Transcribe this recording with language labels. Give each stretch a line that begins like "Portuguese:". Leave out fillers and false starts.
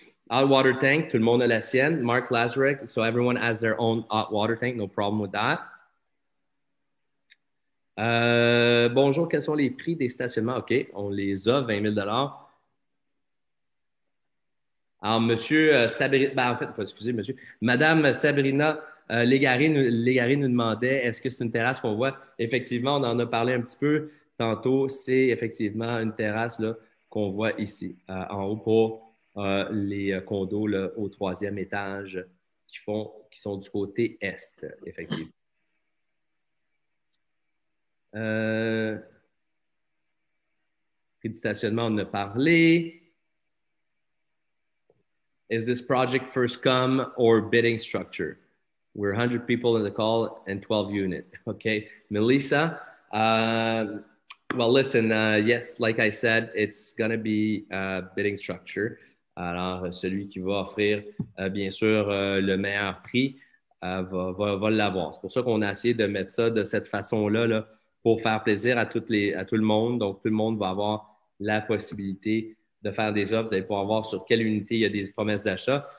English: Hot water tank,
French: tout le monde a la sienne.
English: Mark Lazarek, so everyone has their own hot water tank. No problem with that.
French: Bonjour, quels sont les prix des stationnements? OK, on les a, 20 000 Alors, monsieur Sabrina, ben, en fait, excusez, monsieur, madame Sabrina Légaré nous demandait est-ce que c'est une terrasse qu'on voit? Effectivement, on en a parlé un petit peu tantôt. C'est effectivement une terrasse là, qu'on voit ici, en haut pour les condos là, au troisième étage qui sont du côté est, effectivement. Prix du stationnement, on en a parlé.
English: Is this project first come or bidding structure? We're 100 people in the call and 12 unit. Okay. Melissa, well, listen, yes, like I said, it's going to be bidding structure.
French: Alors, celui qui va offrir, bien sûr, le meilleur prix va l'avoir. C'est pour ça qu'on a essayé de mettre ça de cette façon-là là, pour faire plaisir à tout le monde. Donc, tout le monde va avoir la possibilité de faire des offres. Vous allez pouvoir voir sur quelle unité il y a des promesses d'achat.